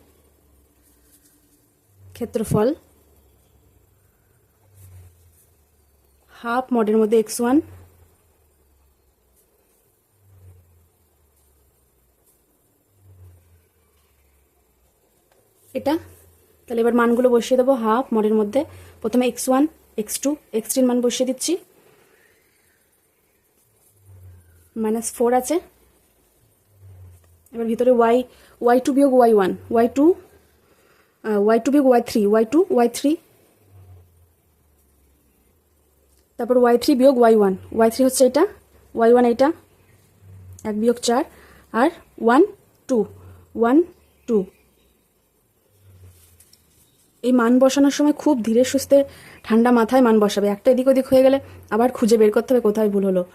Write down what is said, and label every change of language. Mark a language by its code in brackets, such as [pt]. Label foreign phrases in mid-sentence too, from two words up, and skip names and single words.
[bn] ক্ষেত্রফল হাফ মডের মধ্যে x1 এটা। তাহলে এবার মানগুলো বসিয়ে দেবো হাফ মডের মধ্যে। প্রথমে x1 x2 x3 মান বসিয়ে দিচ্ছি, -4 আছে। এবার ভিতরে y2 বিয়োগ y1 y2 বিয়োগ y3 y2 y3, তারপর y3 বিয়োগ y1 y3 হচ্ছে এটা, y1 এটা, 1 বিয়োগ 4 আর 1 2 এই মান বসানোর সময় খুব ধীরে সুস্থে ঠান্ডা মাথায় মান বসাবে, একটা এদিক ওদিক হয়ে গেলে আবার খুঁজে বের করতে হবে কোথায় ভুল হলো।